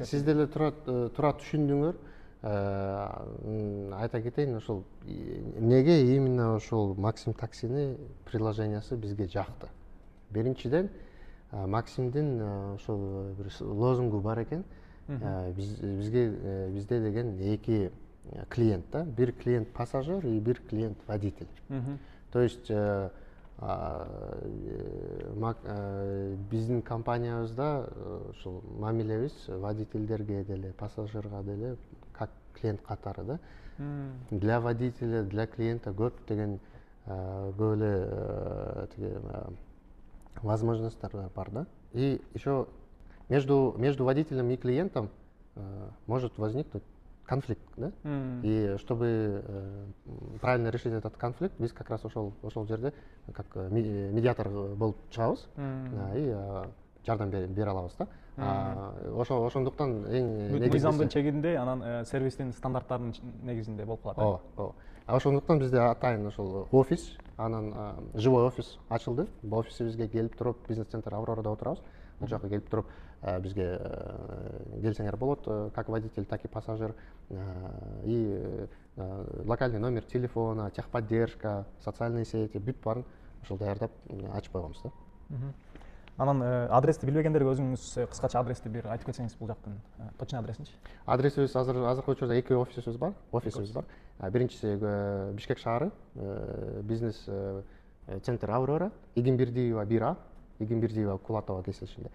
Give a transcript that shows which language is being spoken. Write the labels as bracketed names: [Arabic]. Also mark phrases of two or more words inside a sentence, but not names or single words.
[Kyrgyz] Сиз деле туура түшүндүңөр. Айта кетейин, ошол эмнеге именно ошол Максим таксини приложениясы бизге жакты. Биринчиден, Максимдин ошол бир лозунгу бар экен. Бизде деген 2 клиент да, бир [Russian] клиент пассажир и [Kyrgyz] бир [Russian] клиент водитель. То есть [Kyrgyz] биздин компаниябызда ошол мамилебиз водительдерге деле, пассажирга деле [Russian] как клиент [Kyrgyz] катары да. [Russian] Для водителя, для клиента [Kyrgyz] көптөгөн көп эле тиги возможностьтар бар да. [Russian] И еще между водителем и клиентом может возникнуть конфликт, да? И чтобы правильно решить этот конфликт, биз как раз [Kyrgyz] ошол жерде [Russian] как медиатор [Kyrgyz] болуп чыгабыз [Russian] и [Kyrgyz] жардам бере алабыз да. Ошондуктан эң мыйзамдын чегинде анан сервистин стандарттарынын негизинде болуп калат. ооба ооба. Ошондуктан бизде атайын ошол офис, анан [Russian] живой офис [Kyrgyz] ачылды. Бул офисибизге келип туруп, бизнес-центр Аврорада отурабыз. Бул жака келип туруп бизге келсеңер болот, [Russian] как водитель, так и пассажир. И локальный номер телефона, техподдержка, социальные сети, [Kyrgyz] бүт баарын ошол даярдап ачып койгонбуз да. Анан адрести билбегендерге өзүңүз кыскача адрести бир айтып кетсеңиз бул жактын точно адресинчи. Адресибиз азыркы учурда 2 офисибиз бар. Биринчиси Бишкек шаары, бизнес центр Аврора, Игенбердиева 1А, Игенбердиева Кулатова кесилишинде.